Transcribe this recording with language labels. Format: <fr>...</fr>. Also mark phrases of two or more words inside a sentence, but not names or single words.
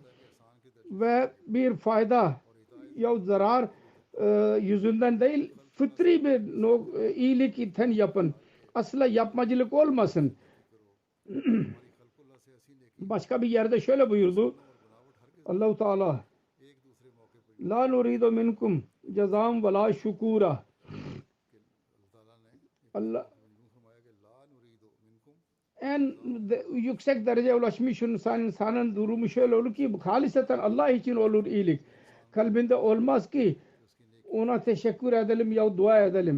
<tr>Ve bir fayda ya zarar yüzünden değil fıtri bir iyilik iten yapın. Asla yapmacılık olmasın. Başka bir yerde şöyle buyurdu Allah-u Teala</tr> <ar>لا نريد منكم جزاء ولا شكورا.</ar> <tr>Allah en yüksek dereceye ulaşmış insanın durumu şöyle olur ki haliseten Allah için olur iyilik. Kalbinde olmaz ki ona teşekkür edelim ya dua edelim.</tr>